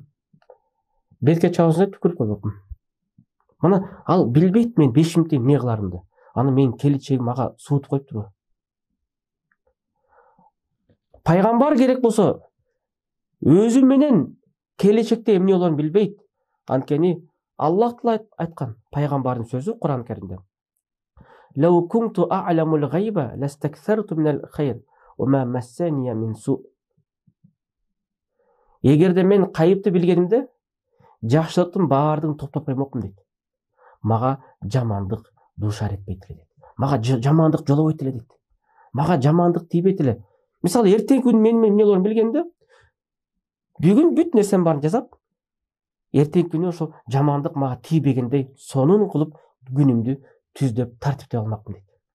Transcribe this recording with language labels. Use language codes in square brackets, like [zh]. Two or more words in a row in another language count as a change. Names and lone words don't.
[ky] Бетке чабып түкүрүп койбоптум. Мына ал билбейт мен 5 мүнөттөн эмне кыларымды. Аны менин келечегим мага суутуп коюп турбу? Пайгамбар керек болсо өзү менен келечекте эмне болоорун билбейт. Анткени Аллах Таала айткан, пайгамбардын сөзү Кур'ан Каримде. [ar] لو كنت أعلم الغيب لاستكثرت من الخير وما مسني السوء. [ky] Эгерде мен кайыпты билгенимде, жакшылыктын баардыгын топтоп коймокмун дейт. Мага жамандык дуушар этпейт эле дейт. Мага жамандык жолобойт эле дейт. Мага жамандык тийбейт эле. Мисалы, эртең күнү менин эмне болоорун билгенде, бүгүн бүт нерсем барын жасап, эртең күнү ошо жамандык мага тийбегендей сонун кылып күнүмдү түздөп, тартиптеп алмакмын дейт.